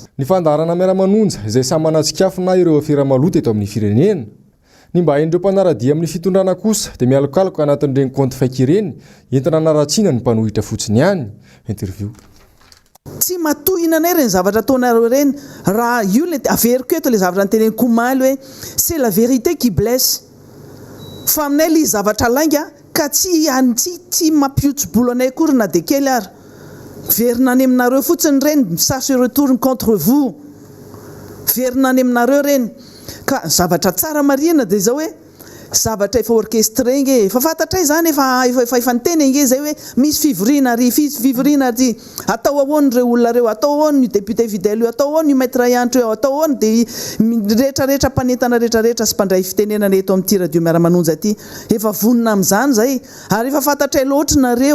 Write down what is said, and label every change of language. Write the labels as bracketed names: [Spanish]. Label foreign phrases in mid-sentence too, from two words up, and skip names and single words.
[Malagasy] Ny fandarana miara-manonja izay samy manatsikafona ireo afera maloto eto amin'ny firenena. Ny mba hain'ireo mpanaradia amin'ny fitondrana kosa dia mialokaloka anatin'ireny konty faika ireny entina hanaratsiana ny mpanohitra fotsiny ihany. [English] Interview. [Malagasy] Tsy matohina anay ireny zavatra ataonareo ireny raha io le averiko eto le zavatra nyteneny Komaly hoe [French] c'est la vérité qui blesse. [Malagasy] Fa aminay le zavatra lainga ka tsy mampiotso-bolo anay akory na dia kely ary. Verina any aminareo fotsiny reny [French] ça se retourne contre vous. [Malagasy] Verina any aminareo reny ka zavatra tsara marina dia izao hoe zavatra efa orchestre nge efa fantatray zany efa niteny nge zay hoe misy fivoriana ry fivoriana ry atao ahoany reo olona reo atao ahoany io [French] député fidèle [Malagasy] io atao ahoany io maître Iantro io atao ahoany de rehetrarehetra mpanentana rehetrarehetra sy mpandray fitenenana eto amin'ity radio miaramanonja ty efa vonona amin'izany zay ary efa fantatray loatra nareo